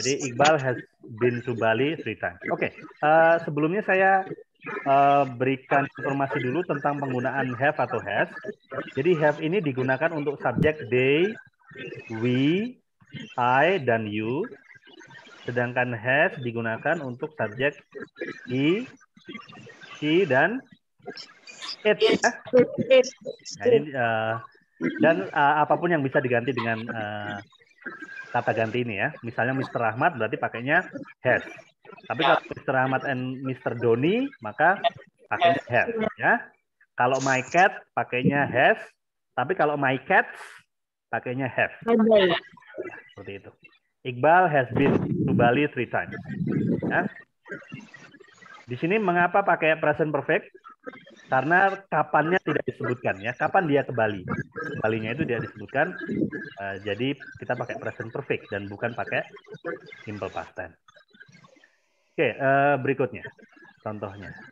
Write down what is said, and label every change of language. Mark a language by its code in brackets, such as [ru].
[en] Jadi Iqbal has been to Bali 3 times. [id] Oke, sebelumnya saya berikan informasi dulu tentang penggunaan have atau has. Jadi have ini digunakan untuk subjek they, we, I, dan you. Sedangkan has digunakan untuk subjek he, she, dan it. Ya. [en] It. [id] Nah, ini, dan apapun yang bisa diganti dengan kata ganti ini ya. Misalnya Mr. Ahmad berarti pakainya has. Tapi kalau Mr. Ahmad and Mr. Doni maka pakainya have. Ya. Kalau my cat pakainya has. Tapi kalau my cats pakainya have. Ada. Ya, seperti itu. [en] Iqbal has been to Bali 3 times. [id] Ya. Di sini mengapa pakai present perfect? Karena kapannya tidak disebutkan ya. Kapan dia ke Bali? Balinya itu tidak disebutkan. Jadi kita pakai present perfect dan bukan pakai simple past tense. Oke, berikutnya contohnya.